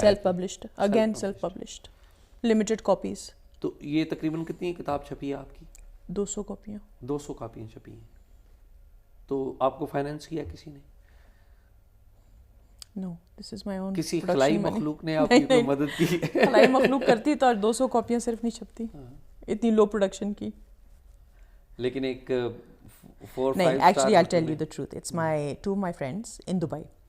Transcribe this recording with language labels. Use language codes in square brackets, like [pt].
[en] Self published, again self published, limited copies. [ur] تو یہ تقریباً کتنی کتاب چھپی ہے آپ کی؟ 200 کاپیاں. 200 کاپیاں چھپی ہیں. تو آپ کو فائنینس کیا کسی نے؟ [en] No, this is my own. [ur] کسی خلائی مخلوق نے آپ کی مدد کی؟ خلائی مخلوق کرتی تو 200 کاپیاں صرف نہیں چھپتی اتنی لو پروڈکشن کی. لیکن ایک 4-5 نہیں, [en] actually I'll tell you the truth. It's two of my friends in Dubai.